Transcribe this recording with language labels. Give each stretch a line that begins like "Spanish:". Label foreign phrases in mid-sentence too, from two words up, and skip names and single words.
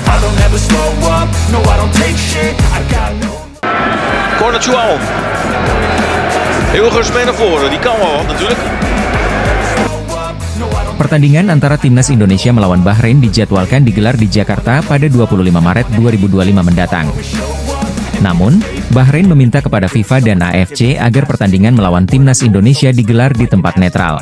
English: don't ever slow up, no I don't take shit, I got no... Corner 12.
Dutch: Hilgers mee naar voren, die kan wel natuurlijk.
Indonesian: Pertandingan antara Timnas Indonesia melawan Bahrain dijadwalkan digelar di Jakarta pada 25 Maret 2025 mendatang. Namun, Bahrain meminta kepada FIFA dan AFC agar pertandingan melawan Timnas Indonesia digelar di tempat netral.